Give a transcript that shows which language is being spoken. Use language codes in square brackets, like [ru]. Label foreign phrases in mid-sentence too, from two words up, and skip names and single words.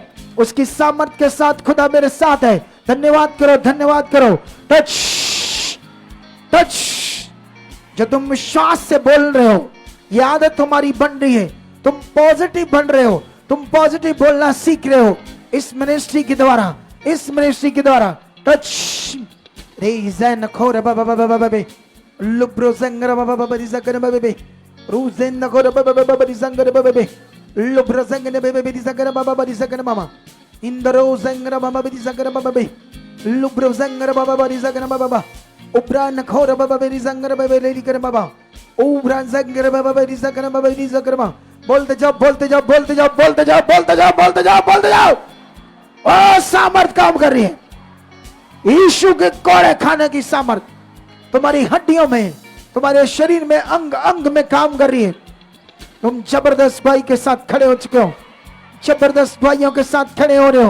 [hi] उसकी सामर्थ के साथ खुदा मेरे साथ है। धन्यवाद करो, धन्यवाद करो। [en] touch touch. [hi] जो तुम विश्वास से बोल रहे हो, ये आदत तुम्हारी बन रही है, तुम पॉजिटिव बन रहे हो, तुम पॉजिटिव बोलना सीख रहे हो इस मिनिस्ट्री के द्वारा, इस मिनिस्ट्री के द्वारा। टच रेज़न खोर बाबा बाबा बाबा लुब्रो संगर बाबा बाबा रिज़कर बाबा रूज़न खोर बाबा बाबा रिज़कर बाबा लुब्रो संगर बाबा रिज़कर बाबा रिज़कर मामा इंदरो संगर बाबा रिज़कर बाबा लुब्रो संगर बाबा रिज़कर बाबा उपरा नखोर बाबा रिज़कर बाबा लेकर बाबा उपरा संगर बाबा रिज़कर बाबा रिज़कर मामा। बोलते जाओ, बोलते जाओ, बोलते जाओ, बोलते जाओ, बोलते जाओ, बोलते जाओ, बोलते जाओ। ओ सामर्थ काम कर रही है। यीशु के कोड़े खाने की सामर्थ तुम्हारी हड्डियों में, तुम्हारे शरीर में, अंग अंग में काम कर रही है। तुम जबरदस्त भाई के साथ खड़े हो चुके हो, जबरदस्त भाइयों के साथ खड़े हो रहे हो।